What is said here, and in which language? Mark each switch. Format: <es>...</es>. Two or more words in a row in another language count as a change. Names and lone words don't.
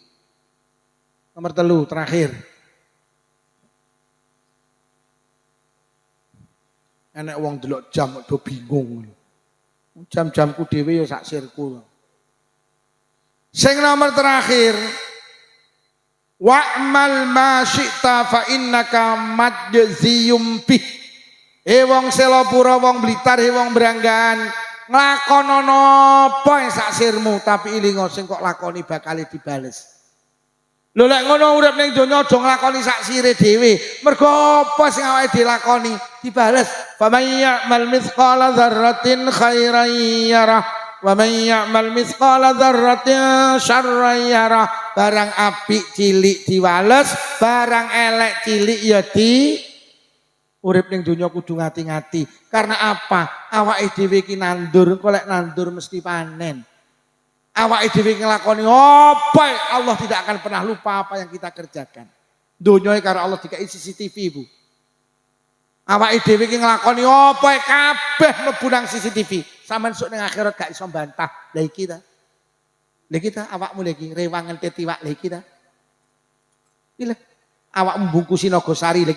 <id>Nomor 3 terakhir.</id> <jv>Enek wong delok jam do bingung. Jam-jamku dhewe ya sak sirku. Sing nomor terakhir.</jv> <ar>واعمل ما شئت فإنك مجزي به.</ar> <jv>Wong Selopura, wong Blitar, wong Branggan, nglakonono apa sak sirmu tapi ilingo sing kok lakoni bakal dibales. Lho lek ngono urip ning donya aja nglakoni sak sire dhewe. Mergo apa sing awake dilakoni dibales.</jv> <ar>فمن يعمل مثقال ذرة خيرا يره ومن يعمل مثقال ذرة شرا يره.</ar> <jv>Barang apik cilik diwales, barang elek cilik ya urip ning donya kudu ngati-ngati.</jv> <id>Karena apa?</id> <jv>Awake dhewe iki nandur, kok lek nandur mesti panen. Awake dhewe nglakoni apa</jv> <id>Allah tidak akan pernah lupa apa yang kita kerjakan.</id> <jv>Donya karo Allah dikai CCTV, Bu. Awake dhewe iki nglakoni apa kabeh mlebu nang CCTV. Sampeyan sok ning akhirat gak iso bantah. Lah iki ta. Lah iki ta awakmu lagi rewang entet iwak lha iki ta. Iki awakmu bungkusi Nagosari lagi.</jv>